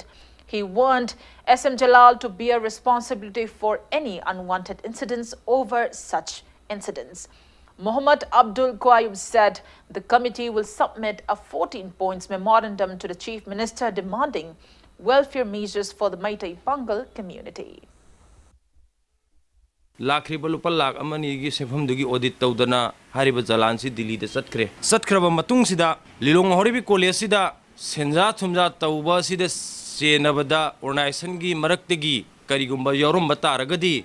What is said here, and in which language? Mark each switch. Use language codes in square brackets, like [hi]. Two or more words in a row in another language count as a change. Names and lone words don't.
[en] He warned SM Jalal to bear responsibility for any unwanted incidents over such incidents. Muhammad Abdul Qayyum said the committee will submit a 14 points memorandum to the Chief Minister demanding welfare measures for the Maitai Pangal community. [mni] Lakriba lupa lak amani gi sefam dugi audit tawdana hariba jalan si Delhi da satkraba matung sida Lilong horibi college sida senja thumja tawba sida senabada organization gi maraktegi karigumba yorum bataragadi